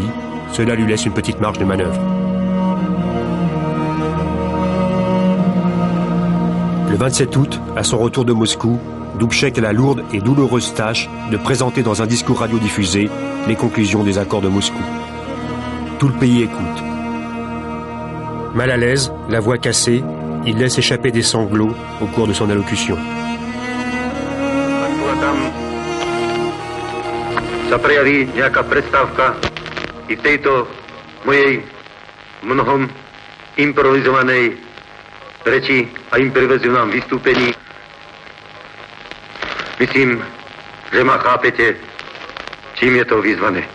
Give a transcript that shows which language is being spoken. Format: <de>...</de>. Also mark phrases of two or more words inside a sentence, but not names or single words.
<fr>Cela lui laisse une petite marge de manœuvre. Le 27 août, à son retour de Moscou, Dubček a la lourde et douloureuse tâche de présenter dans un discours radiodiffusé les conclusions des accords de Moscou. Tout le pays écoute. Mal à l'aise, la voix cassée, il laisse échapper des sanglots au cours de son allocution.</fr> <sk>Sa prejaví nejaká prestávka i v tejto mojej mnohom improvizovanej reči a improvizovanom vystúpení. Myslím, že ma chápete, čím je to vyzvané.</sk>